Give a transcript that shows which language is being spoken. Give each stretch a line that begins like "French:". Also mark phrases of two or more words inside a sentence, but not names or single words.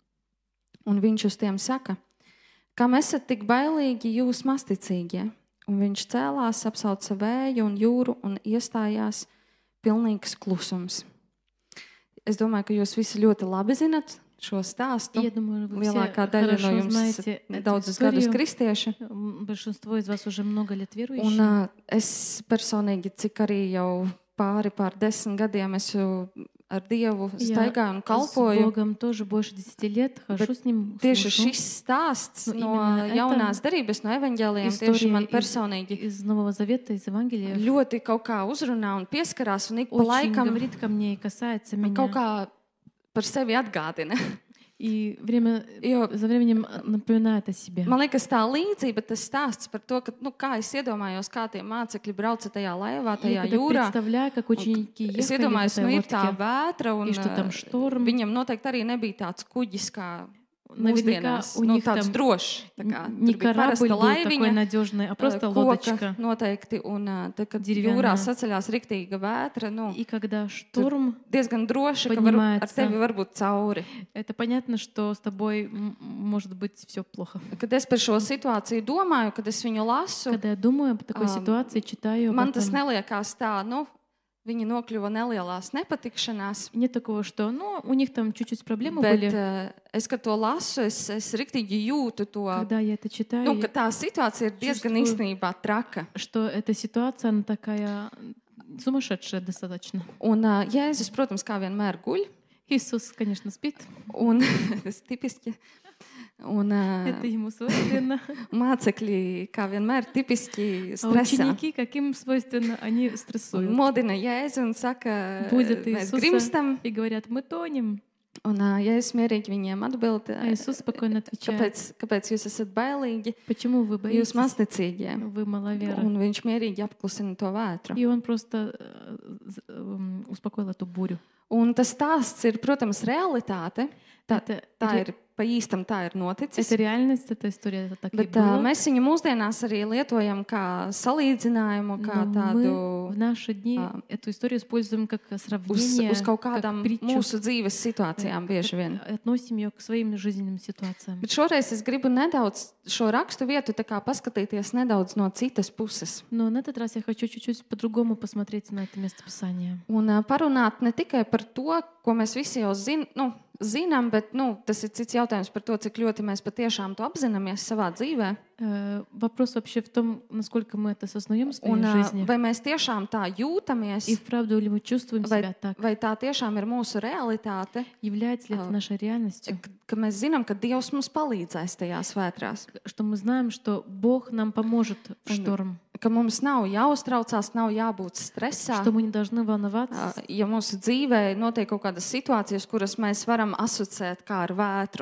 Latvian: Un viņš uz tiem saka: Kam esat tik bailīgi jūs masticīgie? Un viņš cēlās, apsauca vēju un jūru un iestājās pilnīgs klusums. Es domāju, ka jūs visi ļoti labi zinat šo stāstu.
Russian: Я думаю, вы
Latvian: Lielākā
Russian: все
Latvian: daļa no
Russian: хорошо
Latvian: jums
Russian: знаете
Latvian: ir
Russian: эту
Latvian: daudzus gadus
Russian: историю.
Latvian: kristieši.
Russian: Большинство из вас уже много лет
Latvian: Un
Russian: верующие.
Latvian: es personīgi, cik arī jau pār 10 gadiem esmu ar Dievu staigāju un
Russian: С
Latvian: kalpoju.
Russian: Богом тоже больше 10 лет хожу с Ним,
Latvian: Tieši
Russian: служу.
Latvian: šis stāsts Nu, no
Russian: imенно
Latvian: jaunās
Russian: это
Latvian: derības, no evaņģēliem, tieši man
Russian: История
Latvian: personīgi
Russian: из Нового Завета, из Евангелия
Latvian: ļoti kaut kā uzrunā un pieskarās un ik pa
Russian: очень
Latvian: laikam
Russian: говорит ко мне и касается
Latvian: man kaut
Russian: меня.
Latvian: kā par sevi atgādina.
Russian: И
Latvian: Jo
Russian: за временем напоминает о себе.
Latvian: man liekas, tā līdzība, tas stāsts par to, ka, kā es iedomājos, kā tie mācekļi brauca tajā laivā, tajā
Russian: Я когда
Latvian: jūrā.
Russian: представляю, как ученики
Latvian: Es
Russian: ехали в
Latvian: iedomājos,
Russian: этой
Latvian: ir tā
Russian: лодке,
Latvian: vētra, un
Russian: и что там шторм.
Latvian: viņam noteikti arī nebija tāds kuģis kā
Russian: Наверняка
Latvian: mūsdienās.
Russian: у них
Latvian: Tāds
Russian: там
Latvian: drošs. Tā kā,
Russian: не
Latvian: tur bija parasta
Russian: корабль был такой
Latvian: laiviņa,
Russian: надежный, а просто
Latvian: koka
Russian: лодочка.
Latvian: noteikti. Un tad, kad
Russian: Dеревянная.
Latvian: jūrā saceļās riktīga vētra,
Russian: И когда шторм,
Latvian: diezgan droši, ka ar
Russian: Поднимается.
Latvian: tevi var būt cauri.
Russian: это понятно, что с тобой может быть все плохо.
Latvian: Kad es par šo situāciju domāju, kad es viņu lasu,
Russian: Когда я думаю об такой ситуации, читаю об
Latvian: man tas
Russian: этом,
Latvian: neliekās tā, viņi nokļuva nelielās nepatikšanās.
Russian: нет такого, что у них там чуть-чуть проблемы
Latvian: Bet
Russian: были.
Latvian: es, kad to lasu, es riktīgi jūtu to,
Russian: Когда я это читаю,
Latvian: ka tā situācija ir diezgan
Russian: Чувствую.
Latvian: īstenībā traka.
Russian: что эта ситуация, она такая сумасшедшая достаточно.
Latvian: Un Jēzus, protams, kā vienmēr guļ,
Russian: Иисус, конечно, спит.
Latvian: un tas tipiski. Un
Russian: Это ему свойственно.
Latvian: mācekļi, kā vienmēr, tipiski
Russian: А
Latvian: stresā.
Russian: ученики, как им свойственно, они
Latvian: Un
Russian: стрессуют.
Latvian: modina Jēzu un saka,
Russian: Будут
Latvian: mēs
Russian: Иисуса
Latvian: grimstam.
Russian: и говорят, мы тонем.
Latvian: Un Jēzus mierīgi viņiem atbild,
Russian: А Иисус спокойно отвечает,
Latvian: kāpēc jūs esat bailīgi,
Russian: почему вы
Latvian: jūs
Russian: боитесь,
Latvian: masticīgie.
Russian: вы маловеры.
Latvian: Un viņš mierīgi apklusina to vētru.
Russian: И он просто успокоил эту бурю.
Latvian: Un tas stāsts ir, protams, realitāte. Tā ir pa īstam, tā ir noticis.
Russian: Это реальность, эта история, это так и
Latvian: Bet
Russian: было.
Latvian: mēs viņu mūsdienās arī lietojam kā salīdzinājumu, kā
Russian: Но
Latvian: tādu
Russian: мы в наши дни эту историю используем как сравнение,
Latvian: uz kaut
Russian: как
Latvian: kādām
Russian: притчу,
Latvian: mūsu dzīves situācijām bieži vien.
Russian: относим ее к своим жизненным ситуациям.
Latvian: Bet šoreiz es gribu nedaudz šo rakstu vietu tā kā paskatīties nedaudz no citas puses.
Russian: Но на этот раз я хочу чуть-чуть по-другому посмотреть на это местописание.
Latvian: Un parunāt ne tikai par to, ko mēs visi jau zinām, bet tas ir cits jautājums par to, cik ļoti mēs patiešām to apzināmies savā dzīvē.
Russian: Вопрос вообще в том, насколько мы это осознаем в своей
Latvian: Un
Russian: жизни.
Latvian: vai mēs tiešām tā jūtamies,
Russian: И вправду ли мы чувствуем себя так?
Latvian: vai tā tiešām ir mūsu realitāte,
Russian: Является ли это нашей реальностью?
Latvian: ka mēs zinām, ka Dievs mums palīdzēs tajās vētrās.
Russian: Что мы знаем, что Бог нам поможет в шторм.
Latvian: Ka mums nav jāuztraucās, nav jābūt stresā.
Russian: Что мы не должны волноваться.
Latvian: Ja mūsu dzīvē notiek kaut kādas situācijas, kuras mēs varam asociēt kā ar vētru.